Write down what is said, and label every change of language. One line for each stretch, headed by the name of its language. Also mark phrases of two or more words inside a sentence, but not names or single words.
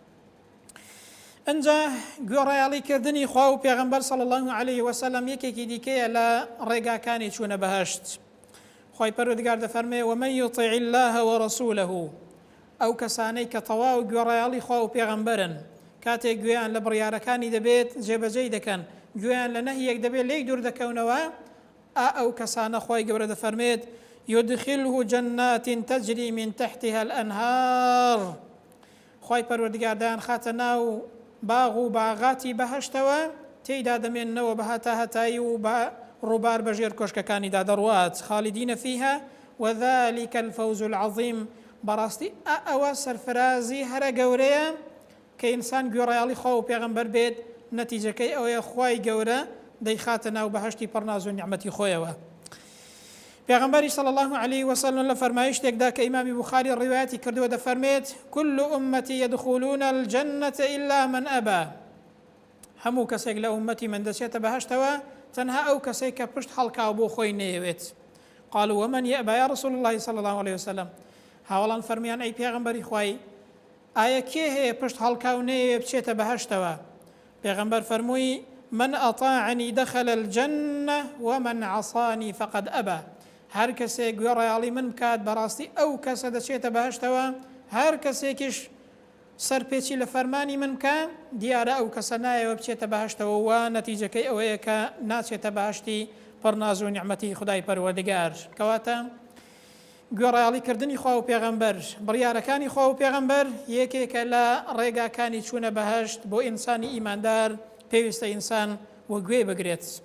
Central Kurdish: ئەنجا گوێڕایاڵیکردنی خوا و پێغەمبەر
Arabic: صلی الله عليه وسلم
Central Kurdish: یەکێکی دیکەیە لە ڕێگاکانی چوونە بەهەشت. خۆی پەروەردگار دەفەرمێ
Arabic: ومن يطع الله ورسوله
Central Kurdish: ئەو کەسانەی کە تەواو گوێڕایەڵی خوا و پێغەمبەرن کاتێک گوێیان لە بڕیارەکانی دەبێت جێبەجێی دەکەن گوێیان لە نەهیەک دەبێت لێی دوور دەکەونەوە ئەو کەسانە خۆی گەورە دەفەرمێت
Arabic: يدخله جنات تجري من تحتها الأنهار
Central Kurdish: خۆی پەروەردگار دایان خاتە ناو باغ و باغاتی بەهەشتەوە تێیدا دەمێننەوە بە هەتایی و بە ڕووبار بەژێر کۆشکەکانیدا دەڕوات
Arabic: خالدين فيها وذلك الفوز العظيم
Central Kurdish: بەڕاستی ئەوە سەرفرازی هەرە گەورەیە کە ئینسان گوێڕایەڵی خوا و پێغەمبەر بێت نەتیجەکەی ئەوەیە خوای گەورە دەیخاتە ناو بەهەشتی پڕناز و نیعمەتی خۆیەوە پێغەمبەری
Arabic: صلی الله عليه وسلم
Central Kurdish: لە فەرمایشتێکدا کە ئیمامی بوخاری ڕیوایەتی کردووە دەفەرمێت
Arabic: كل أمتي يدخلون الجنة إلا من أبى
Central Kurdish: هەموو کەسێک لە ئومەتی من دەچێتە بەهەشتەوە تەنها ئەو کەسێک کە پشت هەڵکاو بۆ خۆی نەیەوێت
Arabic: قالوا ومن يأبى يا رسول الله صلى الله عليه وسلم
Central Kurdish: هاوڵان فەرمیان ئەی پێغەمبەری خوای ئایا کێ هەیە پشت هەڵکاو نەیەوێ بچێتە بەهەشتەوە پێغەمبەر فەرمووی
Arabic: من أطاعني دخل الجنة ومن عصاني فقد أبى
Central Kurdish: هەر کەسێک گوێڕایەڵی من بکات بەڕاستی ئەو کەسە دەچێتە بەهەشتەوە هەر کەسێکیش سەرپێچی لە فەرمانی من بکە دیارە ئەو کەسە نایەوە بچێتە بەهەشتەوە و نەتیجەکەی ئەوەیە کە ناچێتە بەهەشتی پڕناز و نیعمەتی خودای پەروەردگار کەواتە گوێڕایەڵیکردنی خوا و پێغەمبەر بڕیارەکانی خوا و پێغەمبەر یەکێکە لە ڕێگاکانی چوونە بەهەشت بۆ ئینسانی ئیماندار پێویستە ئینسان وە گوێ بگرێت